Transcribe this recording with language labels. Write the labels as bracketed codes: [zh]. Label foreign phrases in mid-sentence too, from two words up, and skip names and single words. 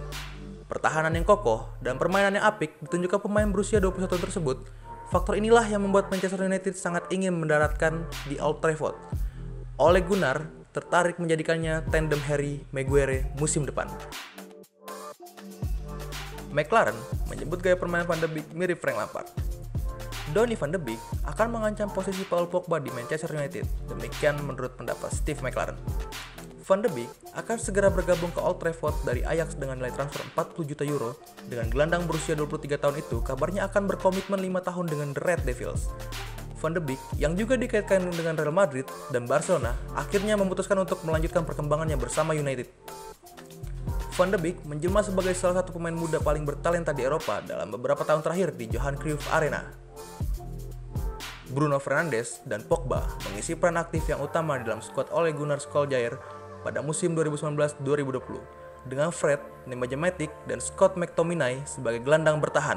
[id] Pertahanan yang kokoh dan permainan yang apik ditunjukkan pemain berusia 21 tahun tersebut. Faktor inilah yang membuat Manchester United sangat ingin mendaratkan di Old Trafford. Ole Gunnar tertarik menjadikannya tandem Harry Maguire musim depan. McLaren menyebut gaya permainan Van de Beek mirip Frank Lampard. Donny van de Beek akan mengancam posisi Paul Pogba di Manchester United. Demikian menurut pendapat Steve McLaren. Van de Beek akan segera bergabung ke Old Trafford dari Ajax dengan nilai transfer 40 juta euro. Dengan gelandang berusia 23 tahun itu, kabarnya akan berkomitmen 5 tahun dengan The Red Devils. Van de Beek, yang juga dikaitkan dengan Real Madrid dan Barcelona, akhirnya memutuskan untuk melanjutkan perkembangannya bersama United. Van de Beek menjelma sebagai salah satu pemain muda paling bertalenta di Eropa dalam beberapa tahun terakhir di Johan Cruyff Arena. Bruno Fernandes dan Pogba mengisi peran aktif yang utama di dalam skuad Ole Gunnar Solskjaer pada musim 2019-2020 dengan Fred, Nemanja Matic, dan Scott McTominay sebagai gelandang bertahan.